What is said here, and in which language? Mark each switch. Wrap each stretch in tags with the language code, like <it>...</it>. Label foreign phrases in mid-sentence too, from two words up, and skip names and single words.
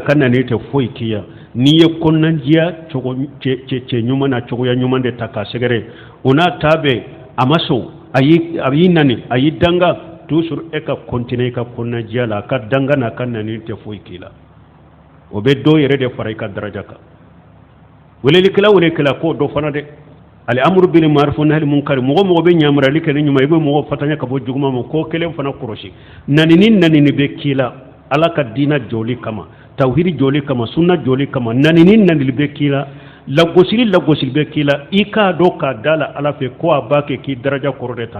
<bm>ka nani tɛ foyi k'i la n'i ye konandiya cɛ ɲuman na cogoya ɲuman de ta k'a sɛgɛrɛ o n'a ta bɛ a ma sɔn a y'i nani a y'i danga toujours e ka continuer i ka konandiya la a ka danga n'a ka nani tɛ foyi k'i la o bɛ dɔ yɛrɛ de fara i ka daraja kan welelikɛla k'o dɔ fana dɛ</bm> <ar>الأمر بالمعروف والنهي عن المنكر</ar> <bm>mɔgɔ bɛ ɲamarali kɛ ni ɲuman i bɛ mɔgɔ fatanya ka bɔ juguman ma ko kelen fana kɔlɔsi nanini bɛ k'i la ala ka diina jɔli kama tawhidi jɔli kama sunna jɔli kama nanini bɛ k'i la lagosili bɛ k'i la i k'a dɔn k'a da la ala fɛ ko a b'a kɛ k'i daraja kɔrɔ de ta</bm>